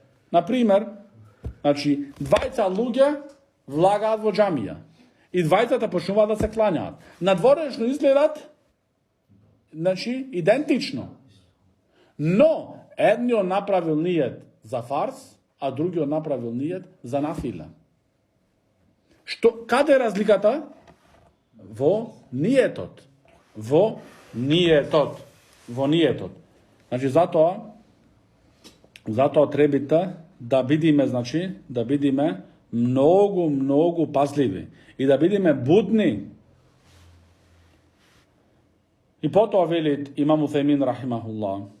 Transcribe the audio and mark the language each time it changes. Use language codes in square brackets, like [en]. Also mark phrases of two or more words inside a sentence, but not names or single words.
[mk] Например, значи, двајца луѓе влагаат во џамија и двајцата почнуваат да се клањаат. Надворешно изгледат, значи, идентично. Но, едниот направил ниет за фарз, а другиот направил ниет за нафила. Када је разликата? Во нијетот. Во нијетот. Значи, зато требите да видиме, значи, да видиме многу пазливи и да видиме будни. И потом велит Имам Утајмин rahimahullah.